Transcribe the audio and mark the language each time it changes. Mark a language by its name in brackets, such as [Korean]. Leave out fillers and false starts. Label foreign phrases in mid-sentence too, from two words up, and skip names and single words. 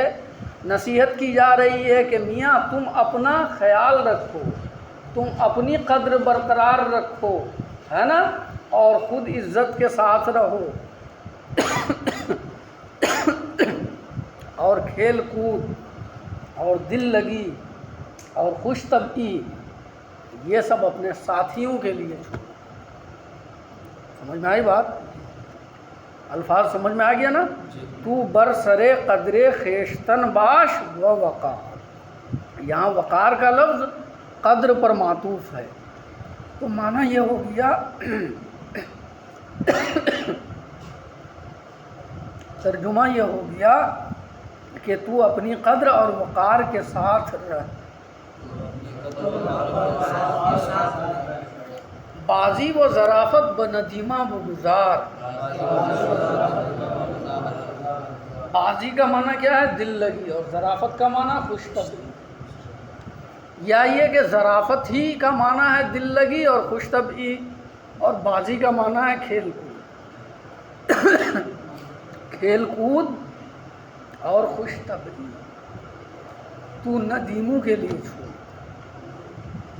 [Urdu] نصیحت کی جا رہی ہے کہ میاں تم اپنا خیال رکھو، تم اپنی قدر برقرار رکھو، ہے نا، اور خود عزت کے ساتھ رہو، اور کھیل کود اور دل لگی اور خوش طبعی یہ سب اپنے ساتھیوں کے لیے چھوڑو۔ سمجھ میں آئی بات؟ الفاظ سمجھ میں آ گیا نا؟ [Persian] تو بر سر قدر خیشتن باش و وقار، [Urdu] یہاں وقار کا لفظ قدر پر معطوف ہے، تو معنی یہ ہو گیا، ترجمہ یہ ہو گیا کہ تو اپنی قدر اور وقار کے ساتھ رہ، [Persian] بازی و ظرافت بندیمہ بگزار۔ [Urdu] بازی کا معنی کیا ہے؟ دل لگی، اور ظرافت کا معنی خوش طبعی، یا یہ کہ ظرافت ہی کا معنی ہے دل لگی اور خوش طبعی، اور بازی کا معنی ہے کھیل کود، کھیل کود اور خوش طبعی، تو ندیموں کے لیے چھوڑ۔